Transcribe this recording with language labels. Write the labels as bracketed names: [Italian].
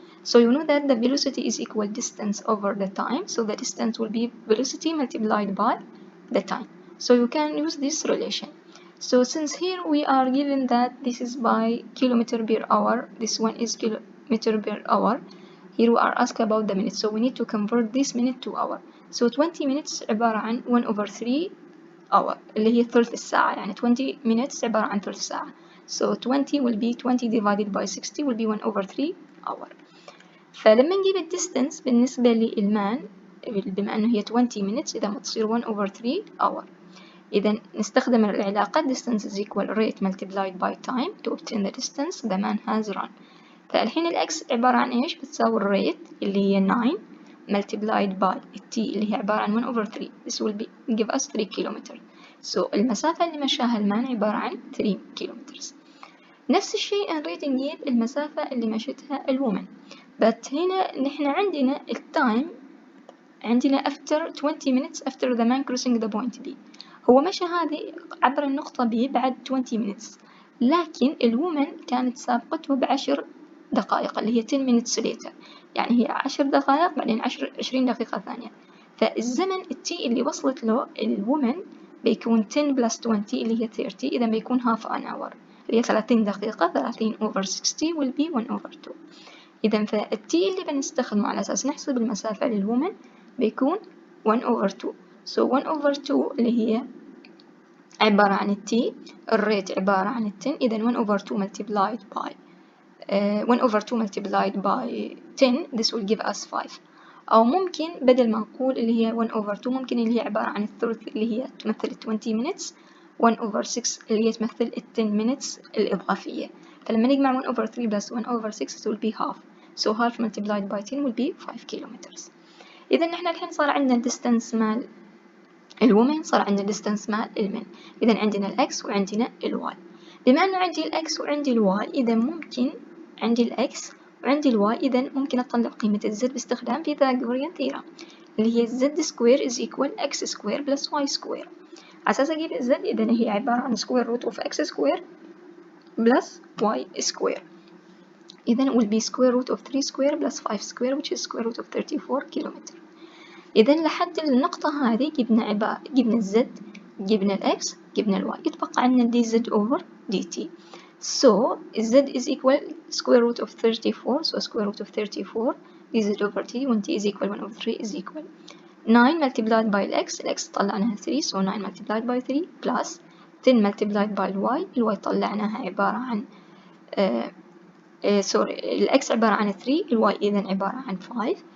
[English] So you know that the velocity is equal distance over the time, so the distance will be velocity multiplied by the time. So you can use this relation. So since here we are given that this is by kilometer per hour, this one is kilometer per hour, here we are asked about the minutes, so we need to convert this minute to hour. So 20 minutes [Arabic] عبارة عن [English] 1 over 3 hour [Arabic] اللي هي ثلث الساعة، يعني 20 minutes عبارة عن ثلث ساعة. [English] So 20 will be 20 divided by 60 will be 1 over 3 hour. [Arabic] فلما نجيب الديستنس بالنسبة للمان بما أنه هي [English] 20 minutes [Arabic] إذا ما تصير [English] 1 over 3 hour. [Arabic] إذا نستخدم العلاقة [English] distance is equal rate multiplied by time to obtain the distance the man has run. [Arabic] فالحين الإكس عبارة عن إيش؟ بتساوي الريت اللي هي [English] 9 multiplied by t [Arabic] اللي هي عبارة عن [English] 1 over 3. This will give us 3 kilometers. So [Arabic] المسافة اللي مشاها المان عبارة عن [English] 3 kilometers. [Arabic] نفس الشيء نريد نجيب المسافة اللي مشتها الومن. [English] But [Arabic] هنا نحن عندنا التايم عندنا [English] after 20 minutes after the man crossing the point B. [Arabic] هو مشى هذه عبر النقطة B بعد 20 minutes، لكن الومن كانت سابقته ب10 دقائق اللي هي [English] 10 minutes later، [Arabic] يعني هي 10 دقائق بعدين 20 دقيقة ثانية. فالزمن التي اللي وصلت له الومن بيكون [English] 10 plus 20 [Arabic] اللي هي 30، إذا بيكون [English] half an hour [Arabic] اللي هي 30 دقيقة. [English] 30 over 60 will be 1 over 2. [Arabic] إذا فالتي اللي بنستخدمه على أساس نحسب المسافة للومن بيكون [English] 1 over 2. so 1 over 2 [Arabic] اللي هي عبارة عن التي، الريت عبارة عن 10، إذا [English] 1 over 2 multiplied by 1 over 2 multiplied by 10 this will give us 5. [Arabic] أو ممكن بدل ما نقول اللي هي [English] 1 over 2 [Arabic] ممكن اللي هي عبارة عن الثلث اللي هي تمثل 20 minutes، [English] 1 over 6 [Arabic] اللي هي تمثل [English] 10 minutes [Arabic] الإضافية. فلما نجمع [English] 1 over 3 plus 1 over 6 it will be half. so half multiplied by 10 will be 5 kilometers. [Arabic] إذا نحن الحين صار عندنا distance مال الومن، صار عندنا distance مال المن. إذا عندنا الإكس وعندنا الواي. بما إنه عندي الإكس وعندي الواي، إذا ممكن عندي الإكس وعندي الواي، إذا ممكن أطلع قيمة الزد باستخدام Pythagorean theorem اللي هي [English] z square is equal x square plus y square. [Arabic] على أساس أجيب الزد إذا هي عبارة عن [English] square root of x square plus y square. [Arabic] إذا [English] will be square root of 3 square plus 5 square which is square root of 34 kilometer. [Arabic] إذا لحد النقطة هذه جبنا الزد، جبنا الإكس، جبنا الواي، يتبقى عندنا [English] dz over dt. so z is equal square root of 34. so square root of 34 dz over t when t is equal 1 over 3 is equal 9 multiplied by [Arabic] الإكس طلعناها [English] 3 so 9 multiplied by 3 plus 10 multiplied by [Arabic] الواي طلعناها عبارة عن الإكس عبارة عن [English] 3، الواي إذن عبارة عن 5.